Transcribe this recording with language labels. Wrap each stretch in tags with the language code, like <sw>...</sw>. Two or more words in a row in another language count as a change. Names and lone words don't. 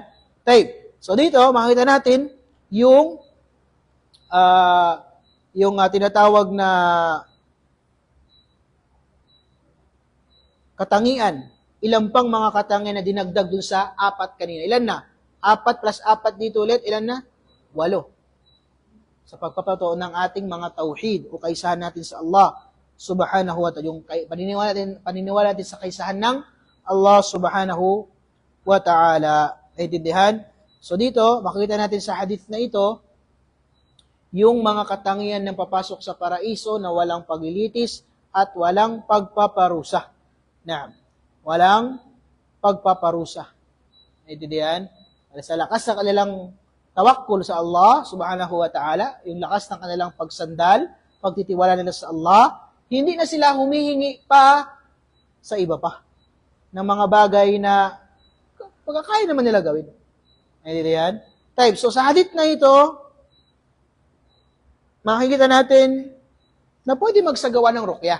<tl>So dito, makikita natin yung tinatawag na katangian. Ilan pang mga katangian na dinagdag dun sa 4 kanina. Ilan na? 4 plus 4 dito ulit, ilan na? 8. Sa pagpapatotoo ng ating mga tauhid o kaisahan natin sa</tl> <ar>الله سبحانه وتعالى.</ar> <tl>Yung paniniwala natin sa kaisahan ng</tl> <ar>الله سبحانه وتعالى.</ar> <tl>Naintindihan? So dito, makikita natin sa hadith na ito, yung mga katangian ng papasok sa paraiso na walang paglilitis at walang pagpaparusa. Na, walang pagpaparusa. Naintindihan? Sa lakas ng kanilang tawakkul sa</tl> <ar>الله سبحانه وتعالى,</ar> <tl>yung lakas ng kanilang pagsandal, pagtitiwala nila sa Allah, hindi na sila humihingi pa sa iba pa ng mga bagay na pagkakaya naman nila gawin. Naintindihan? Type. So sa hadith na ito, makikita natin na pwede magsagawa ng ruqya.</tl>